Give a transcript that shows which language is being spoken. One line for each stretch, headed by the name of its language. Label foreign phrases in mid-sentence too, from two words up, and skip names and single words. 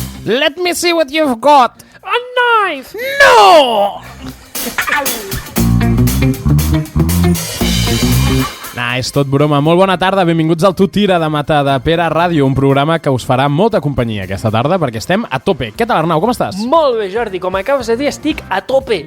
English: Let me see what you've got. A knife!
Catalan: No! Nah, és tot broma. Molt bona tarda, benvinguts al Tu Tira de Matadepera Ràdio, un programa que us farà molta companyia aquesta tarda perquè estem a tope. Què tal, Arnau, com estàs? Molt bé, Jordi, com acabes de dir, estic a tope.